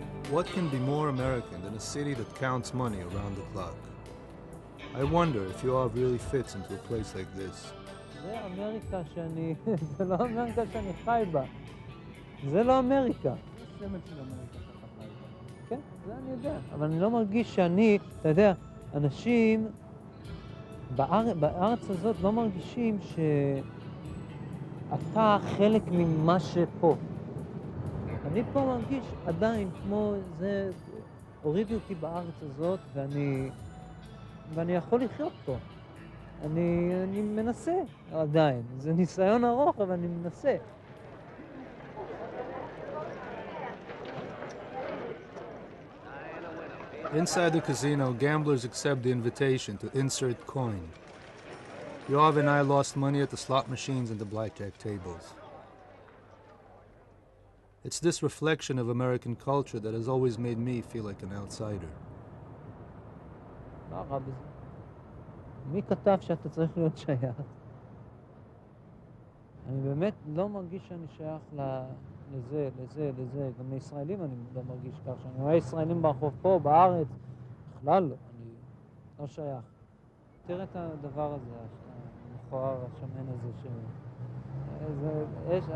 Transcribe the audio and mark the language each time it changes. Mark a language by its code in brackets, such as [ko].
[en] What can be more American than a city that counts money around the clock? I wonder if Yoav really fits into a place like this. [he] זה אמריקה זה לא אמריקה שאני חי בה. זה לא אמריקה. זה סמל של אמריקה שאתה חי בה. כן, זה אני יודע. אבל אני לא מרגיש שאני, אתה יודע, אנשים בארץ הזאת לא מרגישים שאתה חלק ממה שפה. אני פה מרגיש עדיין כמו זה, הורידו אותי בארץ הזאת, ואני יכול לחיות פה. אני מנסה עדיין. זה ניסיון ארוך, אבל אני מנסה. [en] Inside the casino, gamblers accept the invitation to insert coin. Yoav and I lost money at the slot machines and the blackjack tables. It's this reflection of American culture that has always made me feel like an outsider. [he] מה רע בזה? מי כתב שאתה צריך להיות שייך? אני באמת לא מרגיש שאני שייך לזה. גם לישראלים אני לא מרגיש כך. שאני רואה ישראלים ברחוב פה, בארץ, בכלל לא. אני לא שייך. תראה את הדבר הזה, המכוער, השמן הזה.